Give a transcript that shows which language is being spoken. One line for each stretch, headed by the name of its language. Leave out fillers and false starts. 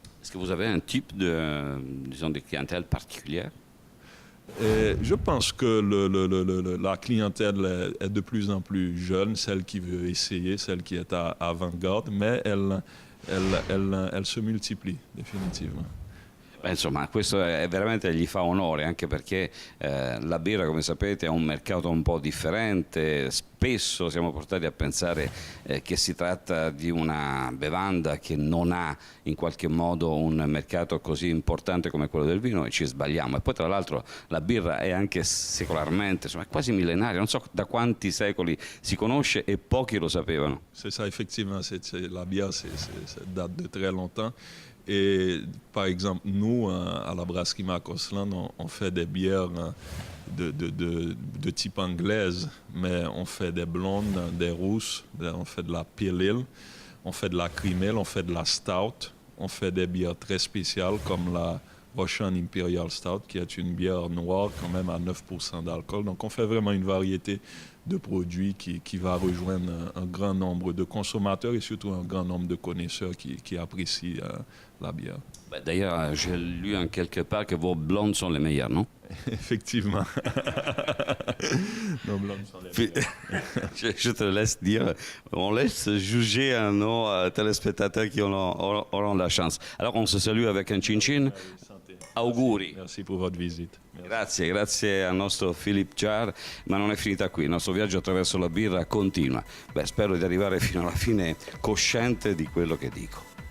French: Est-ce que vous avez un type de, disons, de clientèle particulière? Je pense que la clientèle est de plus en plus jeune, celle qui veut essayer, celle qui est à avant-garde, mais elle se multiplie définitivement.
Italian: Beh, insomma, questo è veramente gli fa onore, anche perché la birra, come sapete, è un mercato un po' differente. Spesso siamo portati a pensare che si tratta di una bevanda che non ha in qualche modo un mercato così importante come quello del vino e ci sbagliamo. E poi tra l'altro la birra è anche secolarmente, insomma, è quasi millenaria, non so da quanti secoli si conosce e pochi lo sapevano.
French: C'est ça, effectivement, la bière, ça date de très longtemps. Et par exemple, nous, à la brasserie Macoslan, on fait des bières de type anglaise, mais on fait des blondes, des rousses, on fait de la pale ale, on fait de la cream ale, on fait de la stout, on fait des bières très spéciales comme la Russian Imperial Stout, qui est une bière noire quand même à 9% d'alcool. Donc on fait vraiment une variété de produits qui va rejoindre un grand nombre de consommateurs et surtout un grand nombre de connaisseurs qui apprécient la bière. D'ailleurs, j'ai lu en quelque part que vos blondes sont les meilleures, non? Effectivement. Nos blondes sont les meilleures. Je te laisse dire, on laisse juger à nos téléspectateurs qui auront la chance. Alors on se salue avec un cin-cin.
Italian: Auguri.
French: Merci pour votre visite.
Italian: Grazie, grazie al nostro Philippe Jar, ma non è finita qui, il nostro viaggio attraverso la birra continua. Beh, spero di arrivare fino alla fine cosciente di quello che dico.